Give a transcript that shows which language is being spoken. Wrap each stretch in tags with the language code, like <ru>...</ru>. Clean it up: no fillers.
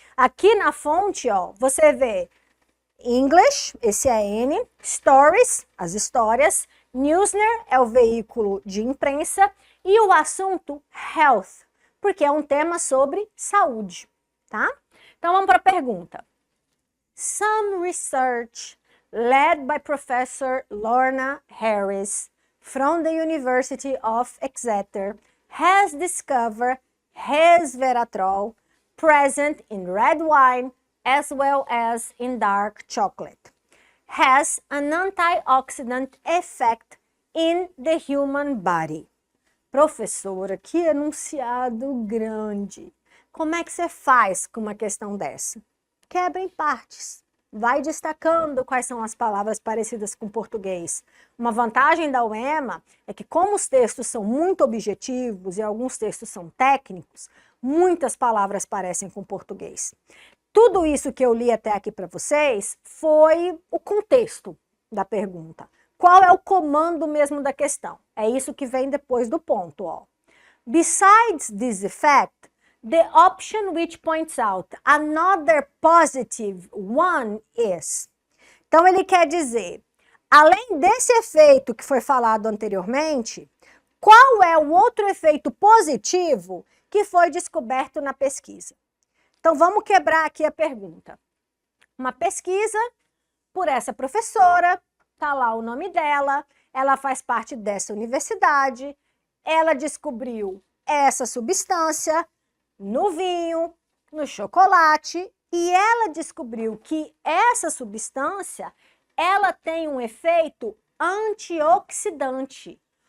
<pt>Aqui na fonte, ó, você vê English, esse é N, Stories, as histórias, Newsner é o veículo de imprensa e o assunto Health, porque é um tema sobre saúde, tá? Então vamos para a pergunta.</pt> <en>Some research led by Professor Lorna Harris from the University of Exeter, has discovered resveratrol present in red wine as well as in dark chocolate, has an antioxidant effect in the human body.</en> <pt>Professora, que enunciado grande! Como é que você faz com uma questão dessa? Quebra em partes. Vai destacando quais são as palavras parecidas com português. Uma vantagem da UEMA é que, como os textos são muito objetivos e alguns textos são técnicos, muitas palavras parecem com português. Tudo isso que eu li até aqui para vocês foi o contexto da pergunta. Qual é o comando mesmo da questão? É isso que vem depois do ponto, ó.</pt> <en>Besides this effect, the option which points out another positive one is.</en> <pt>Então, ele quer dizer, além desse efeito que foi falado anteriormente, qual é o outro efeito positivo que foi descoberto na pesquisa? Então, vamos quebrar aqui a pergunta. Uma pesquisa por essa professora, tá lá o nome dela, ela faz parte dessa universidade, ela descobriu essa substância no vinho, no chocolate, e ela descobriu que essa substância, ela tem um efeito antioxidante.</pt>